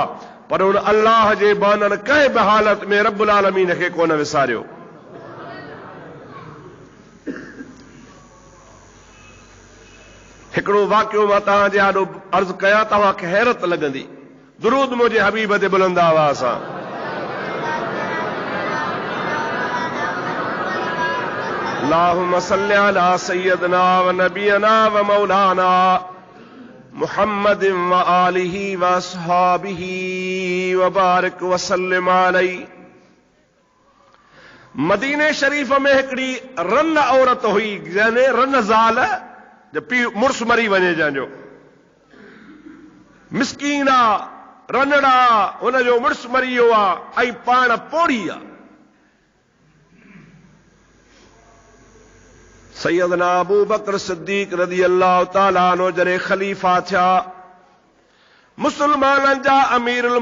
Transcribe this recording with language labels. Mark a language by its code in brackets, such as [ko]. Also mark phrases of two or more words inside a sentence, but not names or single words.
[sd] पर उन अल्लाह जे बाननि कंहिं बि हालत में रब्बुल आलमीन खे कोन विसारियो। हिकिड़ो वाक़ियो मां तव्हां जे आॾो अर्ज़ कयां, तव्हांखे हैरत लॻंदी। दुरूद मुंहिंजे हबीब ते बुलंद आवाज़ सां। [ar] اللهم صل على سيدنا ونبينا ومولانا محمد وآله وأصحابه وبارك وسلم عليه. [sd] मदीने शरीफ में हिकिड़ी रन औरत हुई, यानी रन ज़ाल, जो पीउ मुड़ुस मरी वञे जंहिंजो, मिसकीना रनड़ा, हुनजो मुड़ुस मरी वियो आहे ऐं पाण पोड़ी आहे। सैयदना अबू बकर सिद्दीक [ar] رضي الله تعالى عنه [sd] जॾहिं ख़लीफ़ा थिया, मुसलमाननि जा अमीरुल